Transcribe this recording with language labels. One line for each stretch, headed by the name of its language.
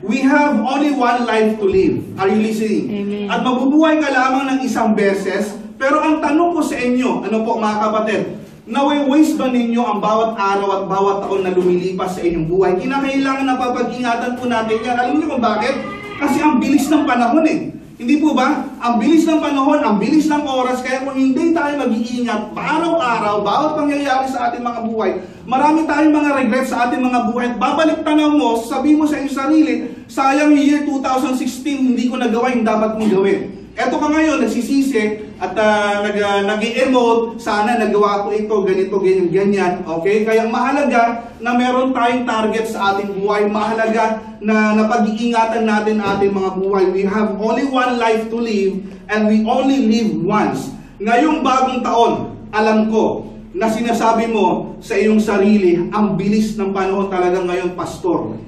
English: We have only one life to live. Are you listening? Amen.
Filipino: At mabubuhay ka lamang ng isang beses, pero ang tanong ko sa inyo, ano po mga kapatid, Nawi-waste ba ninyo ang bawat araw at bawat taon na lumilipas sa inyong buhay? Kinakailangan na papag-ingatan po natin yan. Alam niyo kung bakit? Kasi ang bilis ng panahon eh. Hindi po ba? Ang bilis ng panahon, ang bilis ng oras, kaya kung hindi tayo mag-iingat araw-araw, bawat pangyayari sa ating mga buhay, marami tayong mga regrets sa ating mga buhay. Babalik tanaw mo, sabihin mo sa iyong sarili, sayang yung year 2016, hindi ko nagawa yung dapat mong gawin. Eto ka ngayon, nagsisisi at nag-emote, sana nagawa ko ito, ganito, ganyan, ganyan. Okay? Kaya mahalaga na meron tayong target sa ating buhay. Mahalaga na napag-iingatan natin ating mga buhay.
English: We have only one life to live and we only live once.
Filipino: Ngayong bagong taon, alam ko na sinasabi mo sa iyong sarili, ang bilis ng panahon talaga ngayon, Pastor.